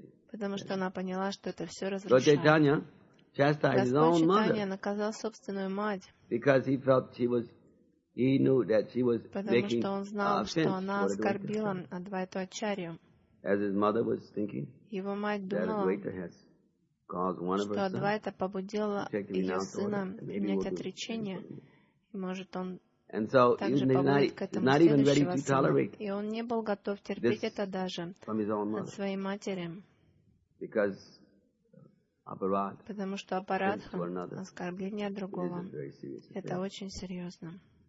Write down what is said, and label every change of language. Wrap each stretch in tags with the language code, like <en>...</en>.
<ru>Потому что она поняла, что это все разрушает. Господь Чайтанья наказал собственную мать,</ru> <en>because he felt she was he knew that she was</en> <ru>потому что он знал, что она оскорбила Адвайту Ачарью.</ru> <en>As his mother was thinking,</en> <ru>его мать думала, что Адвайта побудила ее сына принять отречение, и может он также побудет к этому следующего сына. И он не был готов терпеть это даже от своей матери, потому что Апарадха, оскорбление другого, это очень серьезно.</ru>